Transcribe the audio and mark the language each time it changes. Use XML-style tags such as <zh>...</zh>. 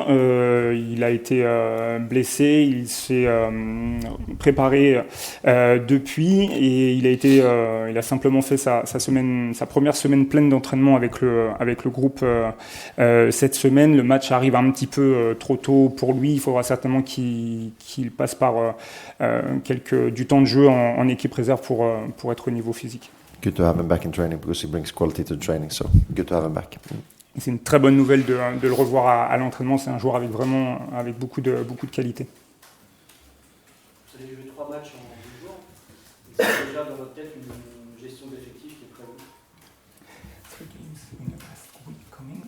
<fr>Il a été blessé, il s'est préparé depuis et il a simplement fait sa première semaine pleine d'entraînement avec le groupe cette semaine. Le match arrive un petit peu trop tôt pour lui. Il faudra certainement qu'il passe par du temps de jeu en équipe réserve pour être au niveau physique.</fr> <en>Good to have him back in training because he brings quality to the training, so good to have him back.</en> <fr>C'est une très bonne nouvelle de le revoir à l'entraînement. C'est un joueur avec beaucoup de qualité. Vous avez joué 3 matchs en 2 jours. C'est déjà dans votre tête une gestion d'effectifs qui est prévue?</fr> <en>3 games in the past week coming.</en>